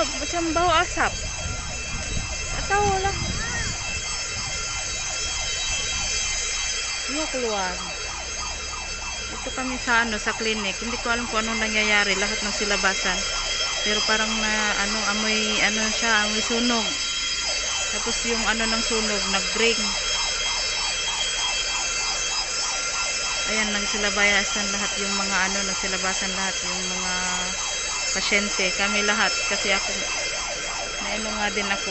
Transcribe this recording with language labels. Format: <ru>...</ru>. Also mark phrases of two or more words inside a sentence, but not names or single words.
<ms>Macam bau asap. Tak tahu lah. Semua keluar.</ms> <tl>Ito kami sa sa klinik. Hindi ko alam kung anong nangyayari, lahat ng silabasan. Pero parang na amoy siya, amoy sunog. Tapos yung ng sunog nag-ring. Ayan, nagsilabasan lahat yung mga nagsilabasan lahat yung mga pasyente, kami lahat kasi ako nga din ako.</tl>